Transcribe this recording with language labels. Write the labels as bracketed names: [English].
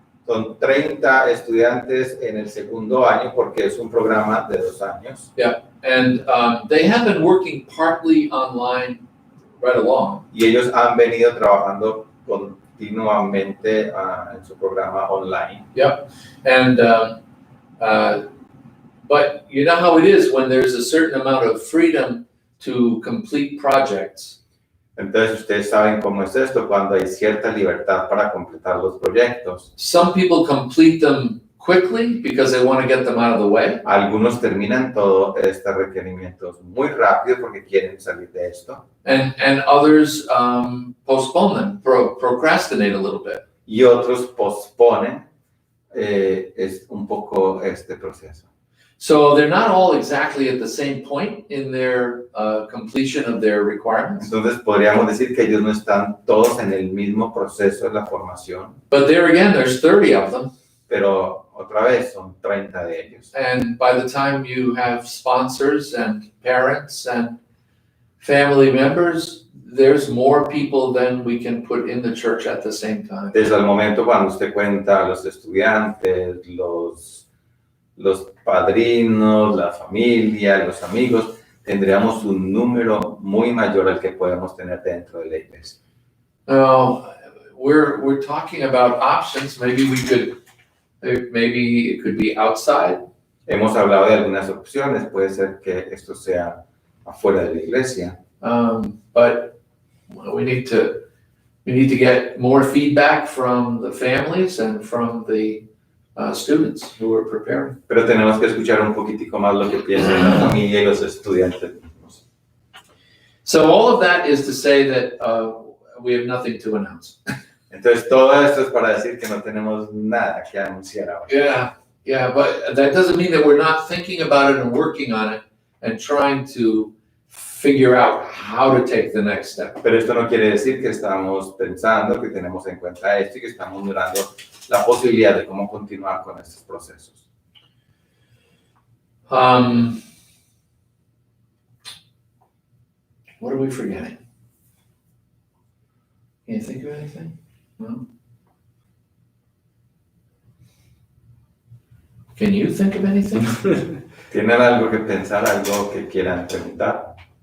[Spanish] Son 30 estudiantes en el segundo año porque es un programa de 2 años. [English] And they have been working partly online right along. [Spanish] Y ellos han venido trabajando continuamente en su programa online. [English] And but you know how it is when there's a certain amount of freedom to complete projects. [Spanish] Entonces ustedes saben cómo es esto cuando hay cierta libertad para completar los proyectos. [English] Some people complete them quickly because they want to get them out of the way. [Spanish] Algunos terminan todos estos requerimientos muy rápido porque quieren salir de esto. [English] And others postpone them, procrastinate a little bit. [Spanish] Y otros posponen es un poco este proceso. [English] So they're not all exactly at the same point in their completion of their requirements. [Spanish] Entonces podríamos decir que ellos no están todos en el mismo proceso de la formación, [English] But there again, there's 30 of them. [Spanish] pero otra vez son 30 de ellos. [English] And by the time you have sponsors and parents and family members, there's more people than we can put in the church at the same time. [Spanish] Desde el momento cuando usted cuenta los estudiantes, los padrinos, la familia, los amigos, tendríamos un número muy mayor al que podemos tener dentro de la iglesia. [English] We're talking about options. Maybe it could be outside. [Spanish] Hemos hablado de algunas opciones, puede ser que esto sea afuera de la iglesia. [English] But we need to get more feedback from the families and from the students who are preparing. [Spanish] Pero tenemos que escuchar un poquitico más lo que piensan la familia y los estudiantes mismos. [English] So all of that is to say that we have nothing to announce. [Spanish] Entonces todo esto es para decir que no tenemos nada que anunciar ahora. [English] Yeah, but that doesn't mean that we're not thinking about it and working on it and trying to figure out how to take the next step. [Spanish] Pero esto no quiere decir que estamos pensando, que tenemos en cuenta esto y que estamos mirando la posibilidad de cómo continuar con estos procesos. [English] What are we forgetting? Can you think of anything? No? Can you think of anything? [Spanish] ¿Tienen algo que pensar, algo que quieran preguntar?